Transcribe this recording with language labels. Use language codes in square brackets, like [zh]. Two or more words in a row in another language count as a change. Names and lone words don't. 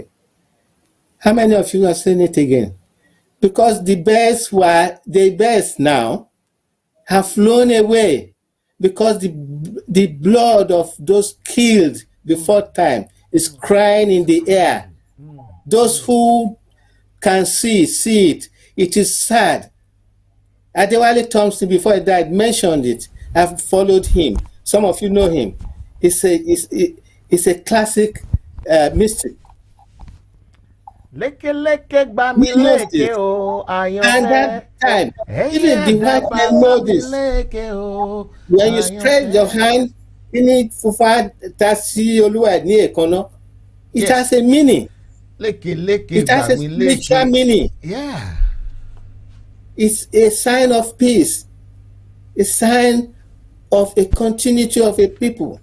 [en] How many of you have seen it again? Because the birds now have flown away because the blood of those killed before time is crying in the air. Those who can see it. It is sad. Adewale Thompson, before he died, mentioned it. I've followed him. Some of you know him. It's a classic mystic. [yo] Leke gba mi leke o ayanfe. [en] And that time, even the white men know this. When you spread your hand, it has a meaning. It has a spiritual meaning. Yeah. It's a sign of peace, a sign of a continuity of a people.